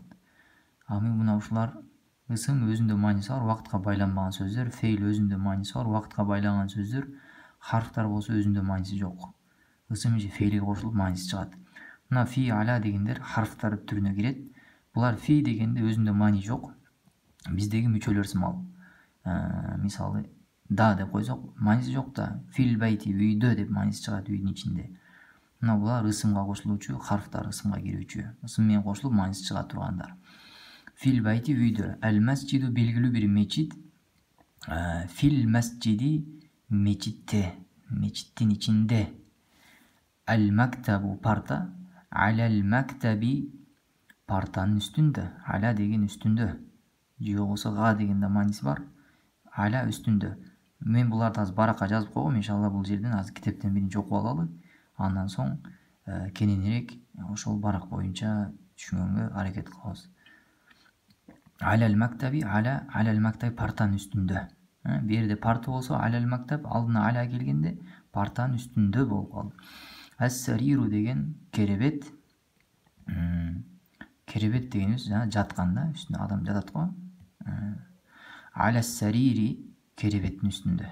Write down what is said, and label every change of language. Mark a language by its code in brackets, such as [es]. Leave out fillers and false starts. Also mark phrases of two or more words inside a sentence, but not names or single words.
[ky] Ами мына ушулар ысым өзүндө мааниси бар, вакытка байланбаган сөздөр, фейл өзүндө мааниси бар, вакытка байланган сөздөр, харфтар болсо өзүндө мааниси жок. Ысым же фейлге кошулуп мааниси чыгат. Мына фи, ала дегендер харфтар түрүнө кирет. Булар фи дегенде өзүндө маани жок. Биздеги мүчөлөр сымал. Мисалы да деп койсок мааниси жок да, [ar] في البيت [ky] үйдө деп мааниси чыгат, үйдүн ичинде. Мына булар ысымга кошулуучу, харфтар ысымга кирүүчү, ысым менен кошулуп мааниси чыга тургандар. [ar] في البيت [ky] үйдө, [ar] المسجد [ky] белгилүү бир мечит, [ar] في المسجد [ky] мечитте, мечиттин ичинде. [ar] المكتب [ky] парта, [ar] على المكتب [ky] партанын үстүндө, ала деген үстүндө, же болбосо га деген да мааниси бар. Ала үстүндө. Мен буларды аз баракка жазып койгом, иншалла бул жерден аз китептен биринчи окуп алалы. Андан соң кененирээк ошол барак боюнча түшүнгөнгө аракет кылабыз. [ar] على المكتب, على المكتب [ky] партанын үстүндө. Бу жерде парта болсо, [ar] على المكتب [ky] алдына ала келгенде партанын үстүндө болуп калды. Ас-сариру деген керебет. Керебет дегенибиз жана жатканда, үстүндө адам жатат го. Алас-сарири керебеттин үстүндө.